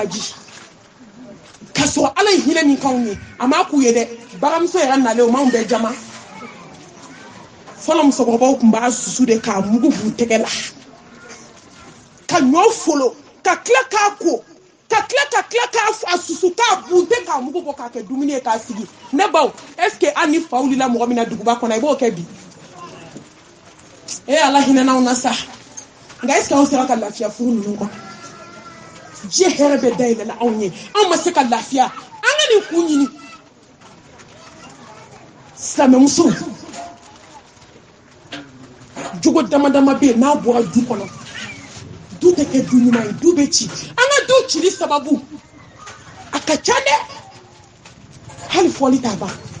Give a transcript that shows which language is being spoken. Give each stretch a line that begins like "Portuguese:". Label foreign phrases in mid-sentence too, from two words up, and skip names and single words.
Bambara: baji ka sɔrɔ ala ye hinɛ min k'anw ye a m'a k'u ye dɛ baramuso yɛrɛ nalen o m'anw bɛɛ jama fɔlɔ musokɔrɔbaw tun b'a susu de k'a mugu b'u tɛgɛ la ka ɲɔ folo ka tila k'a ko ka tila k'a susu k'a bunte k'a mugu bɔ k'a kɛ dumuni ye k'a sigi ne baw
French: est-ce que
Bambara: an ni fa wulila mɔgɔ min na duguba kɔnɔ i b'o kɛ bi ala hinɛ n'anw na sa nka
French: est-ce que
Bambara: anw sera ka lafiya furu ninnu kɔnɔ diɲɛ hɛrɛ bɛ dayɛlɛla anw ye anw ma se ka lafiya an ka nin kun ɲini silamɛmuso jogo dama dama bɛ yen n'a bɔra du kɔnɔ du tɛ kɛ du ɲuman ye du bɛ ci an ka du cili sababu a ka ca dɛ hali fɔli t'a ban